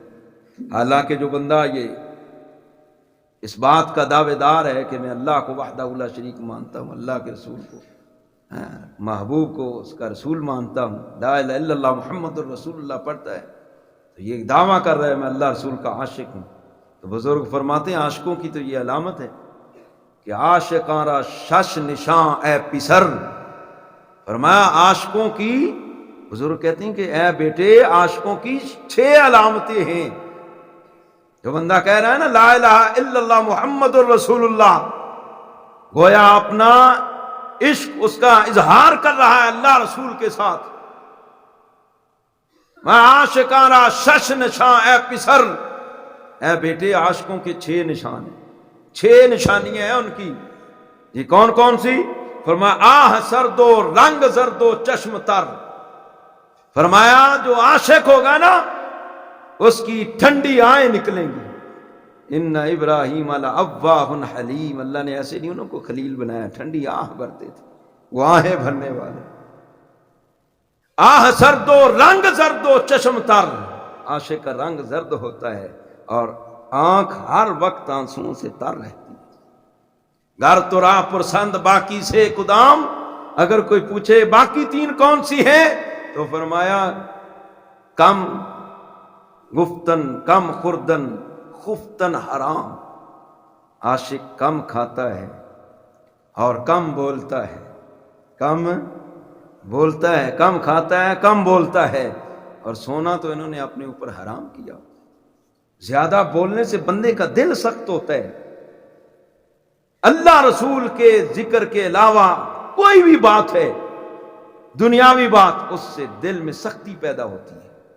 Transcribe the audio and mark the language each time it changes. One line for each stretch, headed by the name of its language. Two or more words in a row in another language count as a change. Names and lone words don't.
Urdu: حالانکہ جو بندہ یہ اس بات کا دعوے دار ہے کہ میں اللہ کو
Arabic: وحدہ لا شریک
Urdu: مانتا ہوں، اللہ کے رسول کو، محبوب کو اس کا رسول مانتا ہوں،
Arabic: لا الہ الا اللہ محمد الرسول اللہ
Urdu: پڑھتا ہے، تو یہ دعویٰ کر رہا ہے میں اللہ رسول کا عاشق ہوں، تو بزرگ فرماتے ہیں عاشقوں کی تو یہ علامت ہے کہ
Persian: عاشقاں را شش نشان اے پسر،
Urdu: فرمایا عاشقوں کی، حضور کہتے ہیں کہ اے بیٹے عاشقوں کی 6 علامتیں ہیں. جو بندہ کہہ رہا ہے نا
Arabic: لا الہ الا اللہ محمد الرسول اللہ،
Urdu: گویا اپنا عشق اس کا اظہار کر رہا ہے اللہ رسول کے ساتھ. میں
Persian: عاشقاں را شش نشان اے پسر،
Urdu: اے بیٹے عاشقوں کے 6 نشان ہیں، 6 نشانیاں ہیں ان کی. یہ کون کون سی؟ فرمایا
Persian: آہ سرد و رنگ زرد و چشم تر.
Urdu: فرمایا جو عاشق ہوگا نا اس کی ٹھنڈی آہیں نکلیں گی.
Arabic: ان ابراہیم لأواہ حلیم،
Urdu: اللہ نے ایسے نہیں انہوں کو خلیل بنایا، ٹھنڈی آہ بھرتے تھے، وہ آہیں بھرنے والے.
Persian: آہ سرد و رنگ زرد و چشم تر،
Urdu: عاشق کا رنگ زرد ہوتا ہے اور آنکھ ہر وقت آنسوؤں سے تر رہتی ہے.
Persian: گر تو راہ پرسند باقی سے کدام،
Urdu: اگر کوئی پوچھے باقی 3 کون سی ہیں تو فرمایا
Persian: کم گفتن کم خوردن خفتن حرام.
Urdu: عاشق کم کھاتا ہے اور کم بولتا ہے، کم بولتا ہے، کم کھاتا ہے، کم بولتا ہے، اور سونا تو انہوں نے اپنے اوپر حرام کیا. زیادہ بولنے سے بندے کا دل سخت ہوتا ہے. اللہ رسول کے ذکر کے علاوہ کوئی بھی بات ہے دنیاوی بات، اس سے دل میں سختی پیدا ہوتی ہے.